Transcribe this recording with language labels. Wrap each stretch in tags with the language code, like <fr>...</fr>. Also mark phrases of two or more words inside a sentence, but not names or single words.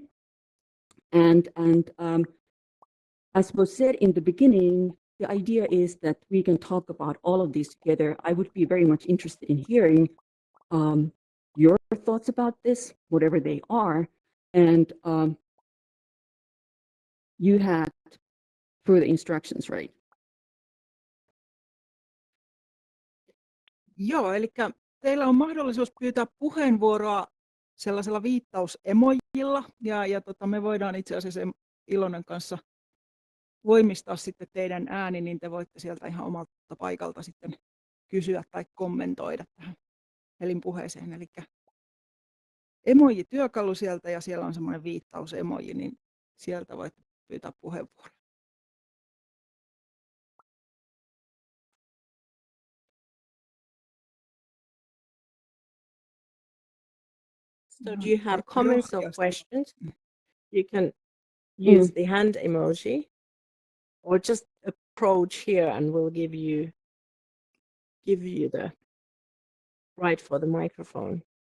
<en>And as was said in the beginning, the idea is that we can talk about all of these together. I would be very much interested in hearing your thoughts about this, whatever they are. And you had further instructions, right?</en> <fi>Joo, eli teillä on mahdollisuus pyytää puheenvuoroa sellaisella viittausemojilla, ja me voidaan itse asiassa Ilonen kanssa voimistaa sitten teidän ääni, niin te voitte sieltä ihan omalta paikalta sitten kysyä tai kommentoida tähän Helin puheeseen. Eli emoji-työkalu sieltä, ja siellä on semmoinen viittausemoji, niin sieltä voitte pyytää puheenvuoroa.</fi> <en>So do you have comments or questions? You can use the hand emoji or just approach here and we'll give you the right for the microphone.</en>